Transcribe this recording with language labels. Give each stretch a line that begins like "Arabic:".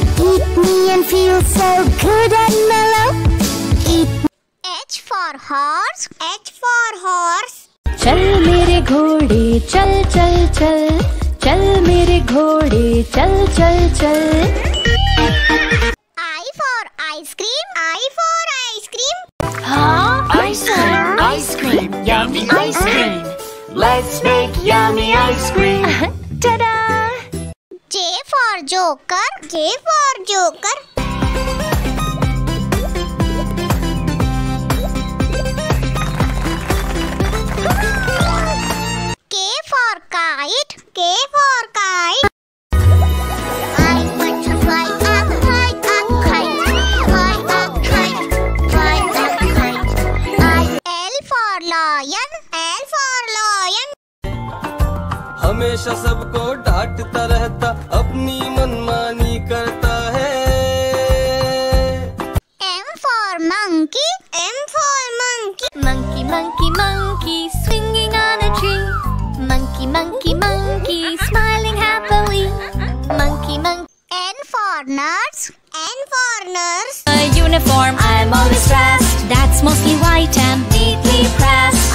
English: Eat me and feel so good and mellow. Eat. H for horse. H for horse.
Hindi: चल मेरे घोड़े चल चल चल, चल मेरे घोड़े चल चल चल.
English: I for ice cream. I for ice cream. Ice cream, ice cream, yummy ice cream. Let's make yummy ice cream. Ta-da! J for joker. J for joker. K for kite. K for kite. I want to fly a kite, a kite, fly a kite, fly a kite. L for lion. L for lion.
Hindi: हमेशा सबको डांटता रहता, अपनी मनमानी करता है.
English: M for monkey. M for monkey. Monkey, monkey, monkey, swinging on a tree. Monkey, monkey, monkey, smiling happily. Monkey, monkey. N for nurse. N for nurse. A uniform, I'm always dressed. That's mostly white and neatly pressed.